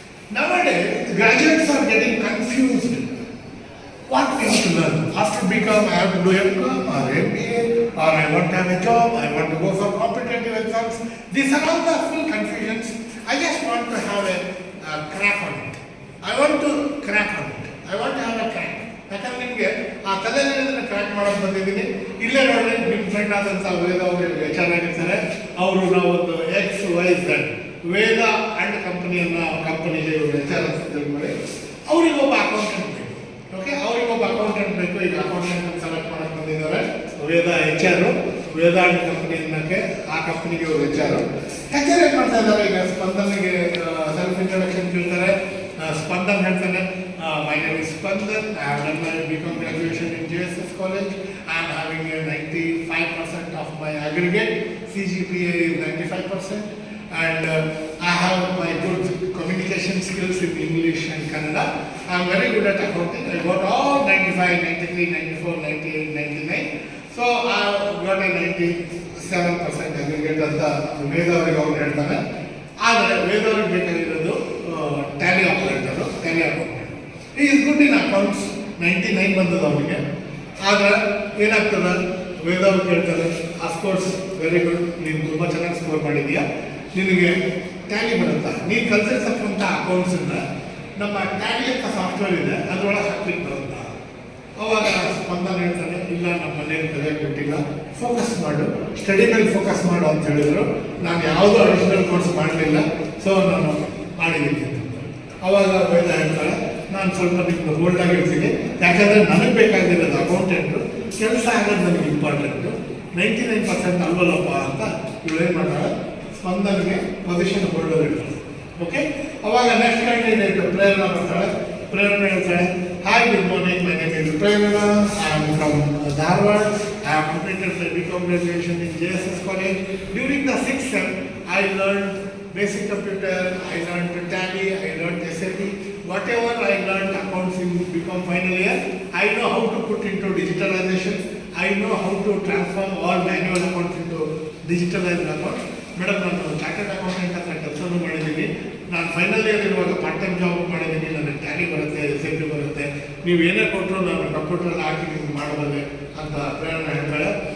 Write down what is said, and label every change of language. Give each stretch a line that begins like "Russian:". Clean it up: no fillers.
English: Nowadays, graduates are getting confused. What we have to learn? After BCom, I have to do MCom or MBA, or I want to have a job, I want to go for competitive exams. These are all the full confusions. I just want to have a crack on it. I want to crack on it. I want to have a crack.
Kannada: ಯಾಕಂದ್ರೆ ನಿಮಗೆ ಆ ತಲೆಯಲ್ಲಿ crack ಮಾಡೋಕೆ ಬಂದಿದ್ದೀನಿ. ಇಲ್ಲೇ ನೋಡ್ರಿ ನಿಮ್ಮ friend ಆದಂಥ ವೇದ ಅವರು ಚೆನ್ನಾಗಿರ್ತಾರೆ. ಅವರು ನಾವೊಂದು XYZ ವೇದ ಅಂಡ್ ಕಂಪನಿಗೆ ವಿಚಾರ ಮಾಡಿ ಅವ್ರಿಗೆ ಒಬ್ಬ ಅಕೌಂಟೆಂಟ್ ಬೇಕು. ಓಕೆ, ಅವ್ರಿಗೆ ಒಬ್ಬ ಅಕೌಂಟೆಂಟ್ ಬೇಕು. ಈಗ ಅಕೌಂಟೆಂಟ್ ಸೆಲೆಕ್ಟ್ ಮಾಡಕ್ಕೆ ಬಂದಿದ್ದಾರೆ ವೇದ HR, ವೇದ ಅಂಡ್ ಕಂಪನಿ ಅನ್ನೋಕ್ಕೆ ಆ ಕಂಪನಿಗೆ ಅವರು HR ಏನು ಮಾಡ್ತಾ ಇದ್ದಾರೆ. ಈಗ ಸ್ಪಂದನ್ಗೆ ಸೆಲ್ಫ್ ಇಂಟ್ರೊಡಕ್ಷನ್ ಕೇಳ್ತಾರೆ. ಸ್ಪಂದನ್ ಹೇಳ್ತಾನೆ,
English: my name is Spandan. I have done my BCom graduation in JSS College. I am having a 95% of my aggregate. CGPA is 95%. And I have my good communication skills in English and Kannada. I am very good at accounting. I got all 95, 93, 94, 98, 99. So I got a 97% aggregate
Kannada: ಅಂತ ವೇದವರಿಗೆ ಅವ್ರು ಹೇಳ್ತಾರೆ. ಆದರೆ ವೇದವ್ರಿಗೆ ಬೇಕಾಗಿರೋದು Tally operator, Tally accountant.
English: he is good in accounts,
Kannada: 99 ಬಂದದ ಅವನಿಗೆ. ಆದರೆ ಏನಾಗ್ತದೆ, ವೇದವ್ರು ಕೇಳ್ತಾರೆ, ಅಫ್ಕೋರ್ಸ್ ವೆರಿ ಗುಡ್, ನೀನು ತುಂಬ ಚೆನ್ನಾಗಿ ಸ್ಕೋರ್ ಮಾಡಿದೀಯಾ, ನಿನಗೆ ಟ್ಯಾಲಿ ಬರುತ್ತಾ, ನೀನು ಕಲಿಸಿರ್ತಕ್ಕಂಥ ಅಕೌಂಟ್ಸನ್ನು ನಮ್ಮ ಟ್ಯಾಲಿ ಅಂತ ಸಾಫ್ಟ್ವೇರ್ ಇದೆ ಅದರೊಳಗೆ ಹಾಕ್ಲಿಕ್ಕೆ ಬರುತ್ತಾ. ಅವಾಗ ಸ್ಪಂದನ ಹೇಳ್ತಾನೆ, ಇಲ್ಲ ನಮ್ಮ ಮನೇಲಿ ಕಲಿಯೋಕ್ಕೆ ಬಿಟ್ಟಿಲ್ಲ, ಫೋಕಸ್ ಮಾಡು, ಸ್ಟಡಿ ಮೇಲೆ ಫೋಕಸ್ ಮಾಡು ಅಂತ ಹೇಳಿದರು. ನಾನು ಯಾವುದೂ ಅಡಿಷನಲ್ ಕೋರ್ಸ್ ಮಾಡಲಿಲ್ಲ, ಸೊ ನಾನು ಮಾಡಿದ್ದೀನಿ. ಅವಾಗ ವೇದ ಹೇಳ್ತಾಳೆ, ನಾನು ಸ್ವಲ್ಪ ನಿಮ್ಗೆ ಹೋಲ್ಡಾಗಿ ಇರ್ತೀನಿ, ಯಾಕಂದರೆ ನನಗೆ ಬೇಕಾಗಿರೋದು ಅಕೌಂಟೆಂಟು, ಕೆಲಸ ಆಗೋದು ನನಗೆ ಇಂಪಾರ್ಟೆಂಟು, 99% ಅಲ್ವಲ್ಲಪ್ಪ ಅಂತ ಇವಳೇನು ಮಾಡ್ತಾಳೆ, ಸ್ಪಂದನ್ಗೆ ಪೊಸಿಷನ್ ಹೋಲ್ಡರ್ ಇರ್ತಾಳೆ.
English: okay,
Kannada: ಅವಾಗ
English: next candidate Prerana
Kannada: ಬರ್ತಾಳೆ. ಪ್ರೇರಣಾ ಹೇಳ್ತಾಳೆ,
English: Hi, good morning, my name is Prerana, I am from Dharwad. I have completed my BCom graduation in JSS College. During the 6th sem, I learned basic computer, I learned Tally, I learned SAP. Whatever I learned accounts in BCom final year, I know how to put into digitalization. I know how to transform all manual accounts into digitalized accounts.
Kannada: Madam, ನಾನು chartered accountant ಹತ್ರ ಕೆಲಸನೂ ಮಾಡಿದ್ದೀನಿ, ನಾನು final year ಇರುವಾಗ part time job ಮಾಡಿದ್ದೀನಿ, ನನಗೆ Tally ಬರುತ್ತೆ, SAP ಬರುತ್ತೆ, ನೀವು ಏನೇ ಕೊಟ್ಟರು ನಾನು ಕಂಪ್ಯೂಟರಲ್ಲಿ ಹಾಕಿ ನಿಮ್ಗೆ ಮಾಡಬಲ್ಲೆ ಅಂತ ಪ್ರೇರಣೆ ಹೇಳ್ತಾಳೆ.